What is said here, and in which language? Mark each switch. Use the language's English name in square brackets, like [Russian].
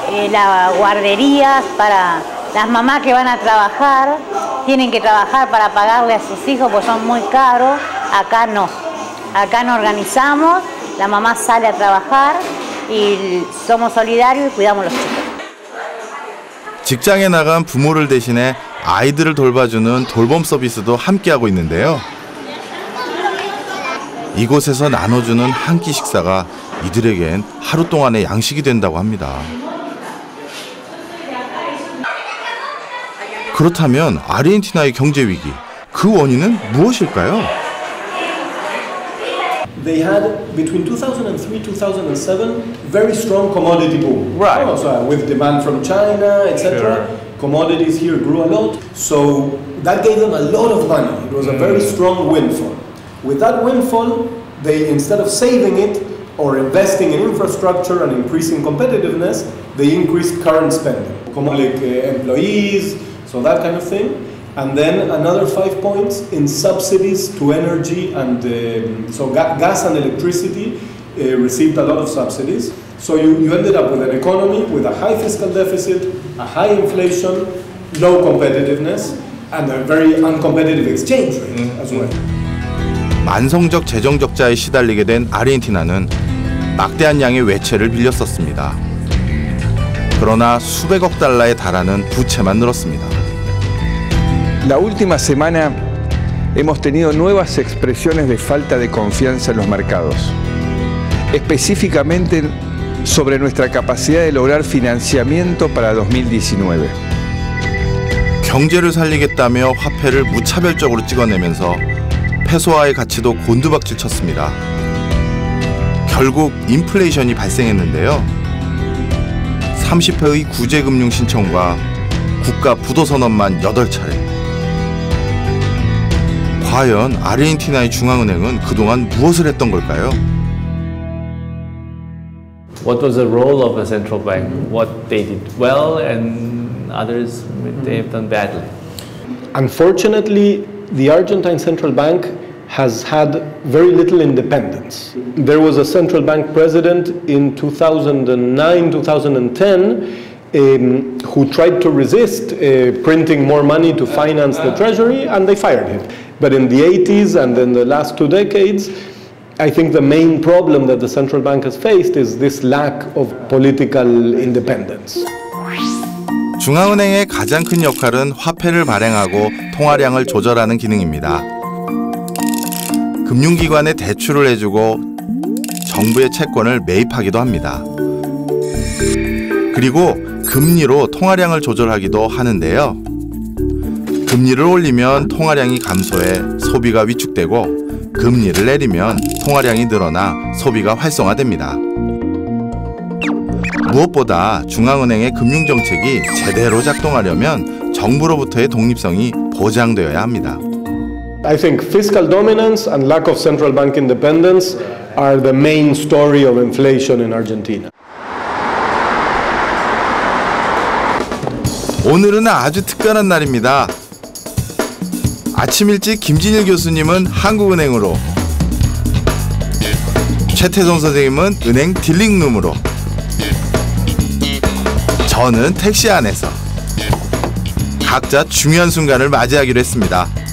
[Spanish] las guarderías para las mamás que van a trabajar, tienen que trabajar para pagarle a sus hijos porque son muy caros, acá no organizamos, la mamá sale a trabajar y somos solidarios y cuidamos los chicos. [Korean] 직장에 나간 부모를 대신해 아이들을 돌봐주는 돌봄 서비스도 함께하고 있는데요. 이곳에서 나눠주는 한 끼 식사가 이들에겐 하루 동안의 양식이 된다고 합니다. 그렇다면 아르헨티나의 경제 위기, 그 원인은 무엇일까요? [English] They had between 2003-2007 very strong commodity boom. Right. So with demand from China, etc. Sure. Commodities here grew a lot. So that gave them a lot of money. It was a very strong windfall. With that windfall, they, instead of saving it or investing in infrastructure and increasing competitiveness, they increased current spending. Like employees, so that kind of thing. And then another 5 points in subsidies to energy and so gas and electricity received a lot of subsidies. So you ended up with an economy with a high fiscal deficit, a high inflation, low competitiveness, and a very uncompetitive exchange rate as well. [Korean] 만성적 재정 적자에 시달리게 된 아르헨티나는 막대한 양의 외채를 빌렸었습니다. 그러나 수백억 달러에 달하는 부채만 늘었습니다. [Spanish] La última semana hemos tenido nuevas expresiones de falta de confianza en los mercados, específicamente sobre nuestra capacidad de lograr financiamiento para 2019. [Korean] 경제를 살리겠다며 화폐를 무차별적으로 찍어내면서 페소화의 가치도 곤두박질 쳤습니다. 결국 인플레이션이 발생했는데요. 30회의 구제금융 신청과 국가 부도선언만 8차례. 과연 아르헨티나의 중앙은행은 그동안 무엇을 했던 걸까요? [English] What was the role of the central bank? What they did well and others they have done badly? Unfortunately, the Argentine central bank has had very little independence. There was a central bank president in 2009, 2010 who tried to resist printing more money to finance the treasury, and they fired him. But in the 80s and in the last 2 decades, I think the main problem that the central bank has faced is this lack of political independence. [Korean] 중앙은행의 가장 큰 역할은 화폐를 발행하고 통화량을 조절하는 기능입니다. 금융기관에 대출을 해주고 정부의 채권을 매입하기도 합니다. 그리고 금리로 통화량을 조절하기도 하는데요. 금리를 올리면 통화량이 감소해 소비가 위축되고 금리를 내리면 통화량이 늘어나 소비가 활성화됩니다. 무엇보다 중앙은행의 금융정책이 제대로 작동하려면 정부로부터의 독립성이 보장되어야 합니다. [English] I think fiscal dominance and lack of central bank independence are the main story of inflation in Argentina. [Korean] 오늘은 아주 특별한 날입니다. 아침 일찍 김진일 교수님은 한국은행으로, 최태성 선생님은 은행 딜링룸으로, 저는 택시 안에서 각자 중요한 순간을 맞이하기로 했습니다.